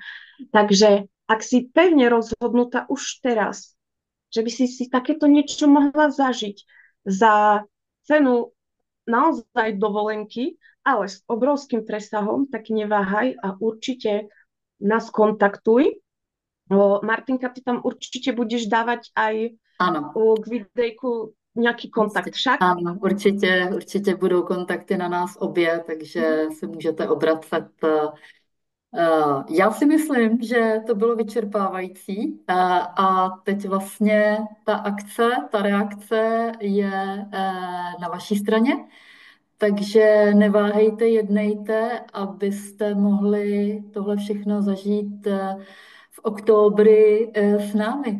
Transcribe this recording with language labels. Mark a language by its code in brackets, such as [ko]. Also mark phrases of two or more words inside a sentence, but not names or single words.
[sk] Takže ak si pevne rozhodnutá už teraz, že by si takéto niečo mohla zažiť za cenu naozaj dovolenky, ale s obrovským presahom, tak neváhaj a určite nás kontaktuj. Martinka, ty tam určite budeš dávať aj [cs] Ano. k videjku nějaký kontakt však? Ano, určitě budou kontakty na nás obě, takže se můžete obracet. Já si myslím, že to bylo vyčerpávající a teď vlastně ta reakce je na vaší straně, takže neváhejte, jednejte, abyste mohli tohle všechno zažít [sk] v oktobri [cs] s námi.